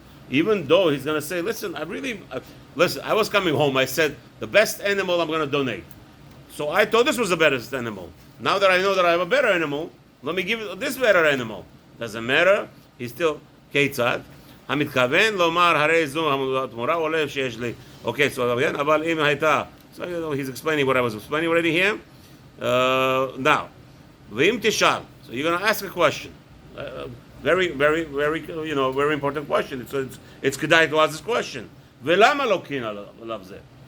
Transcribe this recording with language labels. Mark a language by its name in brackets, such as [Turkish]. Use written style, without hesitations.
[English] Even though he's going to say, listen, I was coming home, I said, the best animal I'm going to donate. So I thought this was the best animal. Now that I know that I have a better animal, let me give it this better animal. Doesn't matter. He's still Keitzad. [Hebrew] המתכוון לומר הרי זו התמורה עולה שיש לי. [English] Okay, so again, [Hebrew] אבל אם הייתה, [English] so he's explaining what I was explaining already here. Now, [Hebrew] ואם תשאל, [English] so you're going to ask a question. Very, very, very, very important question. It's כדאי to ask this question. [Hebrew] ולמה לא קין עליו זה?